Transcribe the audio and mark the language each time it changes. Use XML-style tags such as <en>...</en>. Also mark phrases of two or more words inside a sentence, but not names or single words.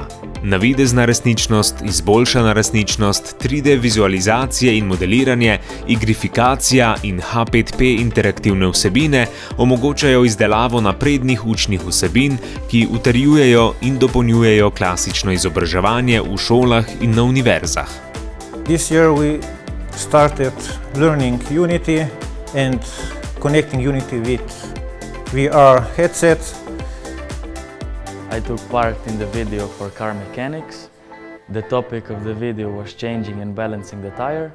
<sl>Navidezna resničnost, izboljšana resničnost, 3D vizualizacije in modeliranje, igrifikacija in H5P interaktivne vsebine omogočajo izdelavo naprednih učnih vsebin, ki utrjujejo in dopolnjujejo klasično izobraževanje v šolah in na univerzah.</sl> <en>This year we started learning Unity and connecting Unity with VR headsets. I took part in the video for car mechanics. The topic of the video was changing and balancing the tire.</en>